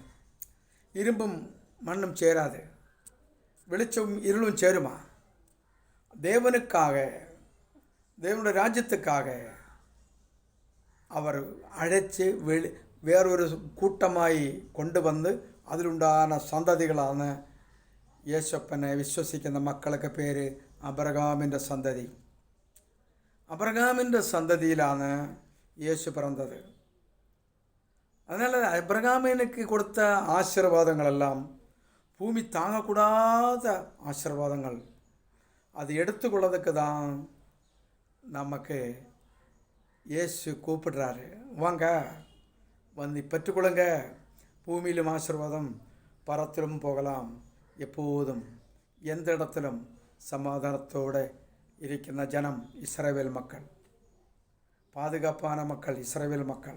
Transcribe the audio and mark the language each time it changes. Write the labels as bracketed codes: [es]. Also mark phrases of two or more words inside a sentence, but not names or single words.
[ta] இரும்பும் மண்ணும் சேராது, வெளிச்சமும் இருளும் சேருமா? தேவனுக்காக, தேவனுடைய ராஜ்யத்துக்காக அவர் அழைச்சி வேறொரு கூட்டமாய் கொண்டு வந்து [ml] അതിലുണ്ടാകുന്ന സന്തതികളാണ് യേശപ്പനെ വിശ്വസിക്കുന്ന മക്കളൊക്കെ പേര് അബ്രഹാമിൻ്റെ സന്തതി. അബ്രഹാമിൻ്റെ സന്തതിയിലാണ് യേശു പിറന്നത്. [ta] அதனால் அப்ரகாமினுக்கு கொடுத்த ஆசீர்வாதங்களெல்லாம் பூமி தாங்கக்கூடாத ஆசீர்வாதங்கள். அது எடுத்துக்கொள்ளதுக்கு தான் நமக்கு இயேசு கூப்பிடுறாரு. வாங்க வந்து பெற்றுக்கொள்ளுங்க, பூமியிலும் ஆசீர்வாதம், பரத்திலும் போகலாம், எப்போதும் எந்த இடத்திலும் சமாதானத்தோடு இருக்கின்ற ஜனம் இஸ்ரவேல் மக்கள், பாதுகாப்பான மக்கள் இஸ்ரவேல் மக்கள்.